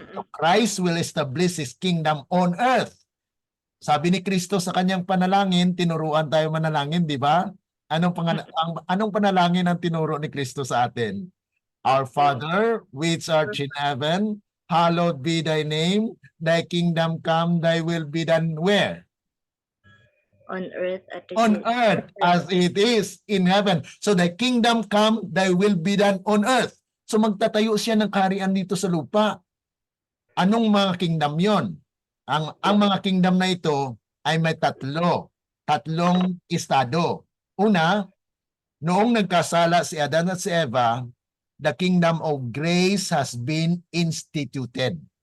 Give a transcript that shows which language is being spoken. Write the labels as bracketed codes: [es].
[en] So Christ will establish His kingdom on earth. [tl] Sabi ni Kristo sa kanyang panalangin, tinuruan tayo manalangin, di ba? Anong panalangin ang tinuro ni Kristo sa atin? [en] Our Father, which art in heaven, hallowed be thy name, thy kingdom come, thy will be done where? On earth As it is in heaven. So thy kingdom come, thy will be done on earth. [tl] So magtatayo siya ng kaharian dito sa lupa. Anong mga kingdom yon? Ang mga kingdom na ito ay may tatlong estado. Una, noong nagkasala si Adan at si Eva, [en] the kingdom of grace has been instituted.